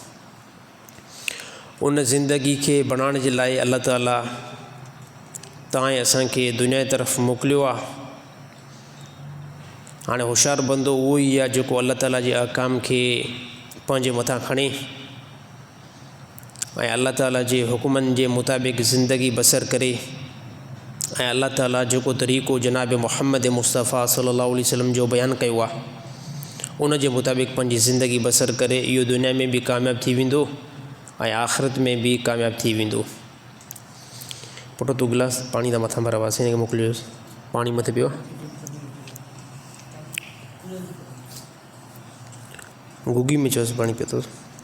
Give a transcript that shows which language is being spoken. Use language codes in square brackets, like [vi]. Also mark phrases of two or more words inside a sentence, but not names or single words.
[sd] उन ज़िंदगी खे बणाइण जे लाइ अल्लाह ताला तव्हां असांखे दुनिया जी तरफ़ मोकिलियो आहे। हाणे होशियारु बंदो उहो ई आहे जेको अल्लाह ताला जे अहकाम खे पंहिंजे मथां खणे ऐं अल्लाह ताला जे हुकुमनि जे मुताबिक़ ज़िंदगी बसर करे ऐं अल्लाह ताला जेको तरीक़ो जनाब मुहम्मद मुस्तफ़ा [ar] صلى الله عليه وسلم [sd] जो बयानु कयो आहे उन जे मुताबिक़ पंहिंजी ज़िंदगी बसर करे इहो दुनिया में बि कामयाबु थी वेंदो ऐं आख़िरत में बि कामयाबु थी वेंदो। पुटु तूं गिलास पाणी था मथां भरा वासीं खे मोकिलियोसि, पाणी मथे पियो गुगी में चयोसि पाणी पियो अथसि।